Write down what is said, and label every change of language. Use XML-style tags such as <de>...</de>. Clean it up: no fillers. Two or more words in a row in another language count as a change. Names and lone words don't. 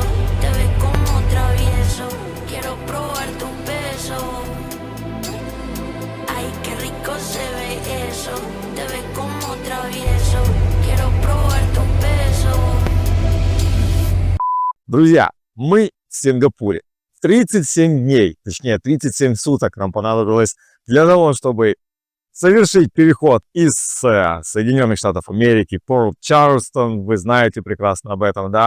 <es>Te ves como travieso. Quiero probar tu beso. Ay, qué rico se ve eso. Te ves como travieso. Quiero probar tu beso.</es> <ru>Друзья, мы в Сингапуре. 37 дней, точнее 37 суток нам понадобилось для того, чтобы совершить переход из Соединенных Штатов Америки, Порт Чарльстон, вы знаете прекрасно об этом, да.</ru>